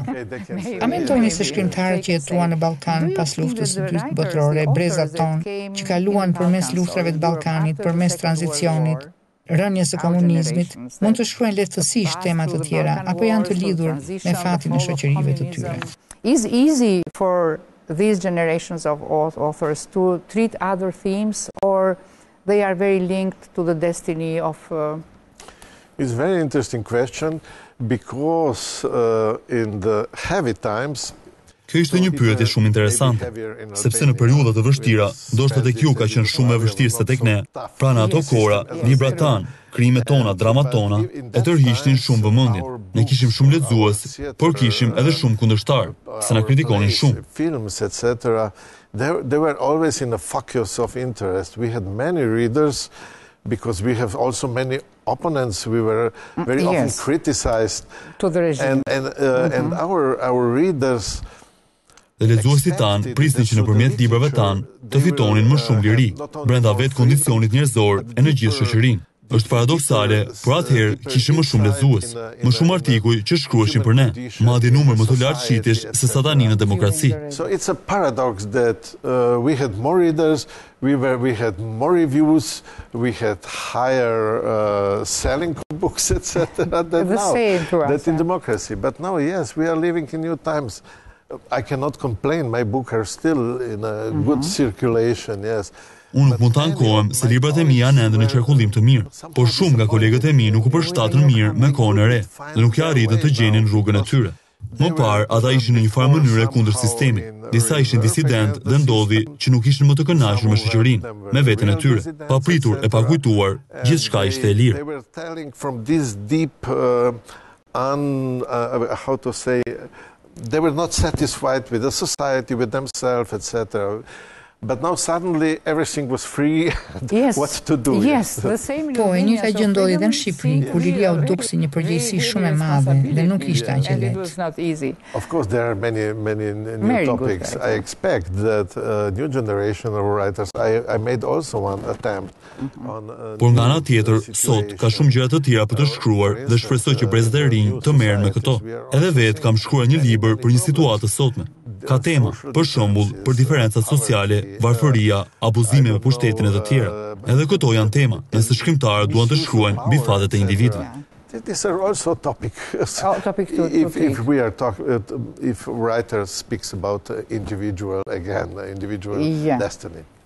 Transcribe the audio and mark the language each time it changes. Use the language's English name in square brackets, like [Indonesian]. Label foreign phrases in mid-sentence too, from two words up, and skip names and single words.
[Albanian] A mendoni se shkrimtarët që jetuan në Ballkan pas luftës së dytë botërore, brezat tonë që kaluan përmes luftrave të Ballkanit, përmes tranzicionit, rënjes së komunizmit, mund të shkruajnë lehtësisht tema të tjera apo janë të lidhur me fatin e shoqërive të tyre? [English] Is easy for these generations of authors to treat other themes, or they are very linked to the destiny of... It's a very interesting question because in the heavy times... [Albanian] Kjo ishte një pyetje shumë interesante, sepse në periudha të vështira, ndoshta tek ju ka qenë shumë më vështirë se tek ne. Pra në ato kohra, librat tanë, krimet tona, dramat tona, e tërhiqnin shumë vëmendjen. Ne kishim shumë lexues, por kishim edhe shumë kundërshtar, se na kritikonin shumë. [English] Films, etc. They were always in a focus of interest. We had many readers because we have also many opponents. We were very often criticized. To the regime. And our readers... [Albanian] Dhe lexuesit tanë prisnin që nëpërmjet librave tanë të fitonin më shumë liri, brenda vetë kondicionit njerëzor e në gjithë shoqërinë. Është paradoksale, por atëherë kishim më shumë lexues, më shumë artikuj që shkruheshin për ne, madje numër më të lartë shitesh se sa tani në demokraci. [English] So it's a paradox that we had more readers, we had more reviews, we had higher selling books, etc. than now. That in democracy. But now, yes, we are living in new times. I cannot complain. My books are still in a good circulation, yes. [Albanian] Unë nuk mund të ankohem se librat e mi janë ende në qarkullim të mirë, por shumë nga kolegët e mi nuk u përshtatën mirë me kohën e re dhe nuk ja arritën të gjenin rrugën e tyre. Më parë, ata ishin në një farë mënyre kundër sistemit. Disa ishin disident dhe ndodhi që nuk ishin më të kënaqur me shoqërinë, me veten e tyre. Pa pritur e pa kujtuar, gjithçka ishte e lirë. [English] They were telling from this deep how to say, they were not satisfied with the society, with themselves, etc. But now suddenly everything was free. What to do? Yes, the same. [Albanian] Po, e njëjta gjë ndodhi edhe në Shqipëri, ku liria u duk si një përgjegjësi shumë e madhe dhe nuk ishte aq e lehtë. [English] Of course, there are many new topics. I expect that new generation of writers. I made also one attempt on. [Albanian] Por nga ana tjetër, sot ka shumë gjëra të tjera për të shkruar dhe shpresoj që brezat e rinj të merren me këto. Edhe vetë kam shkruar një libër për një situatë të sotme. Ka tema, për shembull, për diferencat sociale, varfëria, abuzime me pushtetin e të tjera. Edhe këto janë tema, nëse shkrimtarët duan të shkruajnë mbi fatet e individëve. [English] These are also topic. If writer speaks about individual destiny.